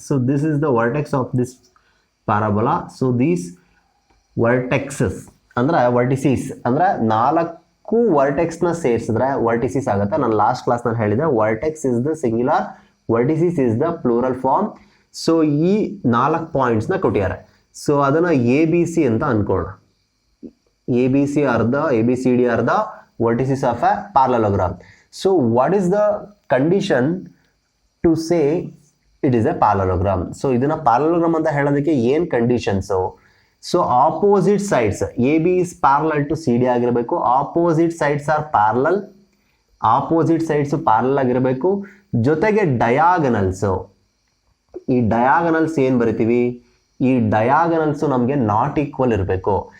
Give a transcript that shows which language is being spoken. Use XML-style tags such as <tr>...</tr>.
<en>So this is the vertex of this parabola. So these vertexes</en> <kn>ಅಂದರೆ vertices ಅಂದರೆ 4 ವರ್ಟೆಕ್ಸ್ನ ಸೇರಿಸಿದ್ರೆ vertices ಆಗುತ್ತೆ. ನಾನು ಲಾಸ್ಟ್ ಕ್ಲಾಸ್ನಲ್ಲಿ ಹೇಳಿದೆ</kn> <en>Vertex is the singular, vertices is the plural form.</en> <kn>So ಈ 4 ಪಾಯಿಂಟ್ಸ್ನ ಕೊಟ್ಟಿದ್ದಾರೆ. ಸೊ ಅದನ್ನು ಎ ಬಿ ಸಿ ಅಂತ ಅನ್ಕೋಣ.</kn> <en>A B C D are the vertices of a parallelogram. So what is the condition to say it is a parallelogram? So</en> <kn>ಇದನ್ನ</kn> <en>parallelogram</en> <kn>ಅಂತ ಹೇಳೋದಕ್ಕೆ ಏನು</kn> <en>Conditions? So opposite sides A B is parallel to C D</en> <kn>ಆಗಿರಬೇಕು.</kn> <en>Opposite sides are parallel. Opposite sides parallel</en> <kn>ಆಗಿರಬೇಕು. ಜೊತೆಗೆ ಡಯಾಗನಲ್ಸು, ಈ diagonals ಏನು ಬರಿತೀವಿ, ಈ ಡಯಾಗನಲ್ಸು ನಮಗೆ ನಾಟ್ ಈಕ್ವಲ್ ಇರಬೇಕು.</kn>